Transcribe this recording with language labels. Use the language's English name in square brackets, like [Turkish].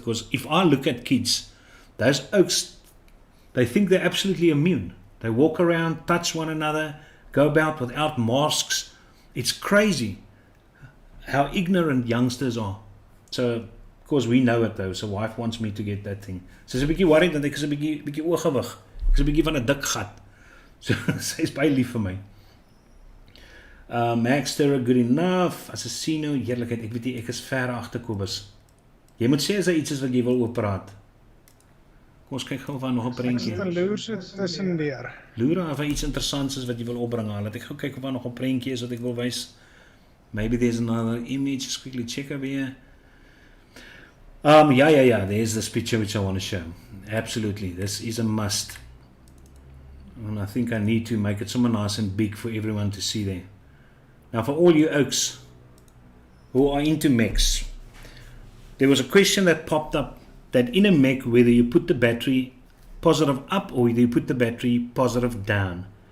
[English] Because if I look at kids, those oaks, they think they're absolutely immune. They walk around, touch one another, go about without masks. It's crazy how ignorant youngsters are. So, of course, we know it though. So wife wants me to get that thing. [Afrikaans] Sy's 'n bietjie worried want ek is 'n bietjie oorgewig. Ek is 'n bietjie van 'n dik gat. So sy's baie lief vir my. Maxter, [English] good enough. [Afrikaans] Assassino, heerlikheid. Ek weet nie, ek is ver agter Kobus. Jy moet sê as daar iets is wat jy wil oor praat. Kom ons kyk gou van nog 'n prentjie. Ek loer so tussendeur. Loer of iets interessants is wat jy wil opbring. Laat ek gou kyk of daar nog 'n prentjie is wat ek wil wys. [English] Maybe there's another image. Just quickly check over here. Yeah. There's this picture which I want to show. Absolutely. This is a must. And I think I need to make it somewhere nice and big for everyone to see there. Now, for all you oaks who are into mechs, there was a question that popped up that in a mech, whether you put the battery positive up or whether you put the battery positive down.